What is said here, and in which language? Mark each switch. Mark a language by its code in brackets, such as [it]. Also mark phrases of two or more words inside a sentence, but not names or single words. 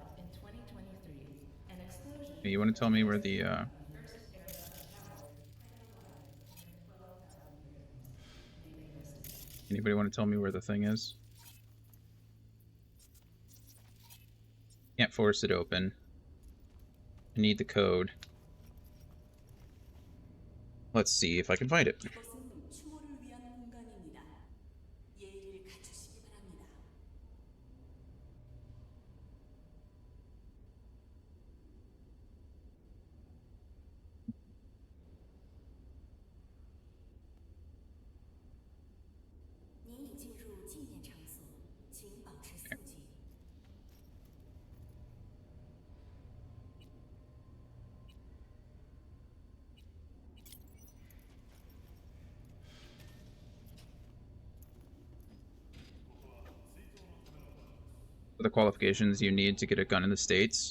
[en] You want to tell me where the anybody want to tell me where the thing is? Can't force it open. I need the code. Let's see if I can find it. [ko] 이곳은 추모를 위한 공간입니다. 예의를 갖추시기 바랍니다. [zh] 您已进入纪念场所，请保持肃静。 [en] The qualifications you need to get a gun in the States.